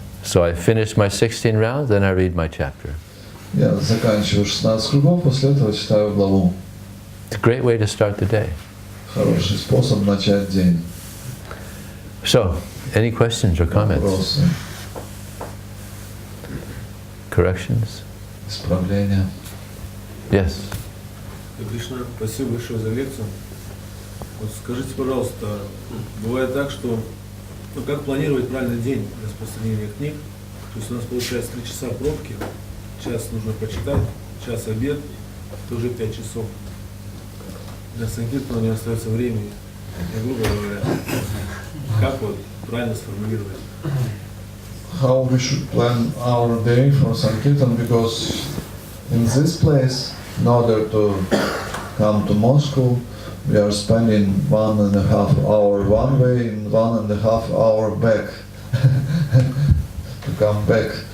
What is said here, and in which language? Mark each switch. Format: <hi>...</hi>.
<en>So I finish my 16 rounds, then I read my chapter.</en> <ru>Я заканчиваю 16 кругов, после этого читаю главу.</ru> <en>It's a great way to start the day.</en> <ru>Хороший способ начать день.</ru> <en>So, any questions or comments?</en> <ru>Вопросы,</ru> <en>Corrections?</en> <ru>исправления.</ru> <en>Yes.</en> <ru>Кришна, спасибо большое за лекцию. Вот скажите, пожалуйста, бывает так, что как планировать правильный день распространения книг? То есть у нас получается 3 часа пробки, час нужно почитать, час обед, это уже 5 часов. Для Санкиртана не остается времени. Грубо говоря, как вот правильно сформулировать?</ru> <en>How we should plan our day for Sankirtan, because in this place, in order to come to Moscow, we are spending 1.5 hour one way and 1.5 hour back to come back.</en>